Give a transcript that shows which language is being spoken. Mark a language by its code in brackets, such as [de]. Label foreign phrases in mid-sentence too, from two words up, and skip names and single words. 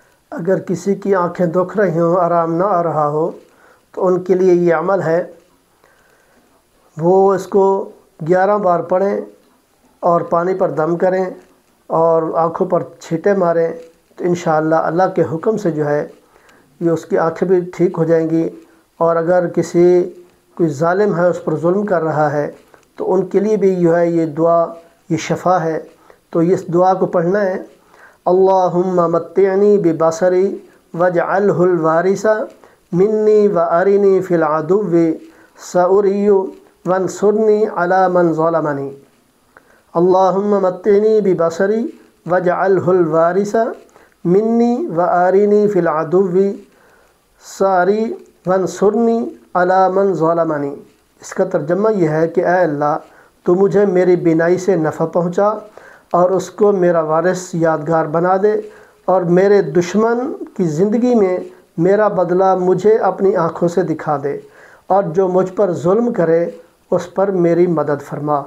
[ur] اگر کسی کی آنکھیں دکھ رہی ہوں، آرام نہ آ رہا ہو، تو ان کے لیے یہ عمل ہے، وہ اس کو 11 بار پڑھیں اور پانی پر دم کریں اور آنکھوں پر چھینٹے ماریں، تو انشاءاللہ اللہ کے حکم سے جو ہے یہ اس کی آنکھیں بھی ٹھیک ہو جائیں گی۔ اور اگر کوئی ظالم ہے اس پر ظلم کر رہا ہے تو ان کے لیے بھی جو ہے یہ دعا، یہ شفا ہے۔ تو اس دعا کو پڑھنا ہے، [ar] اللہم متعنی ببصری واجعلہ الوارث منی وارنی فی العدو سأری وانصرنی علی من ظلمنی۔ اللہم متعنی ببصری واجعلہ الوارث منی وارنی فی العدو سأری وانصرنی علی من ظلمنی۔ [ur] اس کا ترجمہ یہ ہے کہ اے اللہ، تو مجھے میری بینائی سے نفع پہنچا اور اس کو میرا وارث یادگار بنا دے، اور میرے دشمن کی زندگی میں میرا بدلہ مجھے اپنی آنکھوں سے دکھا دے، اور جو مجھ پر ظلم کرے اس پر میری مدد فرما۔